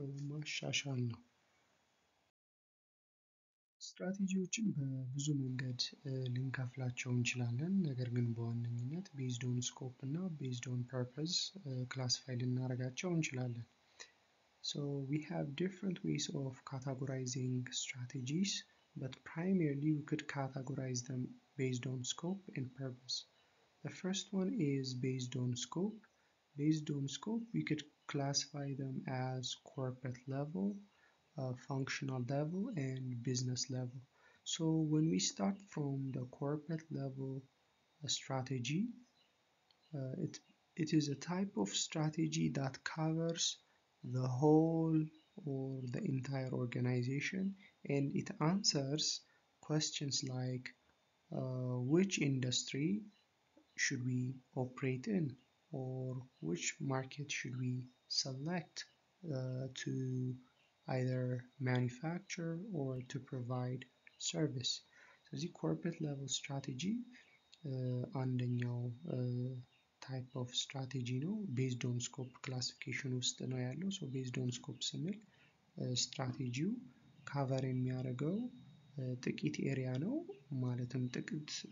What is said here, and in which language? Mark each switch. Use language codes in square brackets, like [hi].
[am] ማሻሻል ነው። ስትራቴጂዎችን በብዙ መንገድ ልንከፍላቸው እንችላለን። ነገር ግን በዋነኝነት ቤዝድ ኦን ስኮፕ እና ቤዝድ ኦን ፐርፐዝ ክላሲፋይ ልናደርጋቸው እንችላለን። [en] We have different ways of categorizing strategies, but primarily we could categorize them based on scope and purpose. The first one is based on scope. Based on scope, we could classify them as corporate level, functional level, and business level. So when we start from the corporate level strategy, it is a type of strategy that covers the whole or the entire organization, and it answers questions like which industry should we operate in, or which market should we select to either manufacture or to provide service. [am] ስለዚህ corporate level strategy አንደኛው type of strategy ነው። based on scope classification ውስጥ ነው ያለው። based on scope ስንል ስትራቴጂው ካቨር የሚያደርገው ጥቂት ኤሪያ ነው። ማለትም ጥቂት